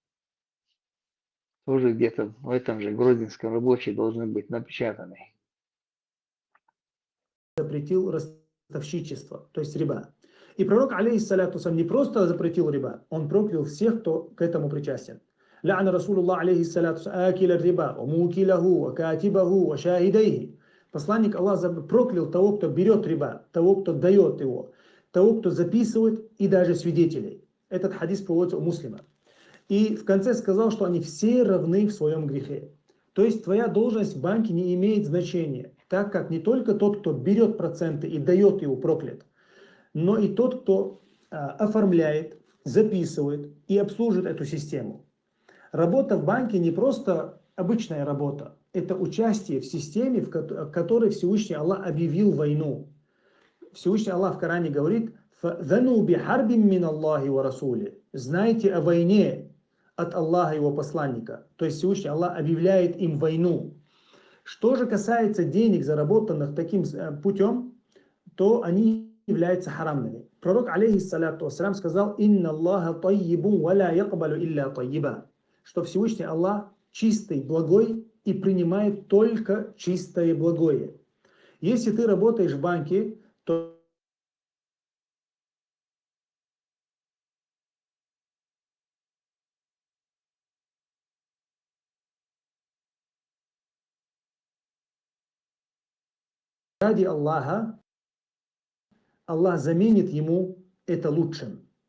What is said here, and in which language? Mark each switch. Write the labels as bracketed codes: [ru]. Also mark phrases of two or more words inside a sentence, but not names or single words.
[ru] Тоже где-то в этом же Грозненском рабочий должны быть напечатаны. Запретил ростовщичество, то есть риба. И пророк, [ar] عليه الصلاة والسلام, [ru] не просто запретил риба, он проклял всех, кто к этому причастен. [ar] لعن رسول الله عليه الصلاة آكل الربا, مؤكله كاتبه شاهديه. [ru] Посланник Аллаха проклял того, кто берет риба, того, кто дает его, того, кто записывает, и даже свидетелей. Этот хадис приводится у Муслима. И в конце сказал, что они все равны в своем грехе. То есть твоя должность в банке не имеет значения, так как не только тот, кто берет проценты и дает его, проклят, но и тот, кто оформляет, записывает и обслуживает эту систему. Работа в банке не просто обычная работа, это участие в системе, в которой Всевышний Аллах объявил войну. Всевышний Аллах в Коране говорит: [ar] فأذنوا بحرب من الله ورسوله». [ru] Знайте о войне от Аллаха и его посланника. То есть Всевышний Аллах объявляет им войну. Что же касается денег, заработанных таким путем, то они являются харамными. Пророк, [ar] عليه الصلاة والسلام, [ru] сказал: [ar] إن الله طيب ولا يقبل إلا طيبا», [ru] что Всевышний Аллах чистый, благой и принимает только чистое и благое. Если ты работаешь в банке, то ради Аллаха Аллах заменит ему это лучшим.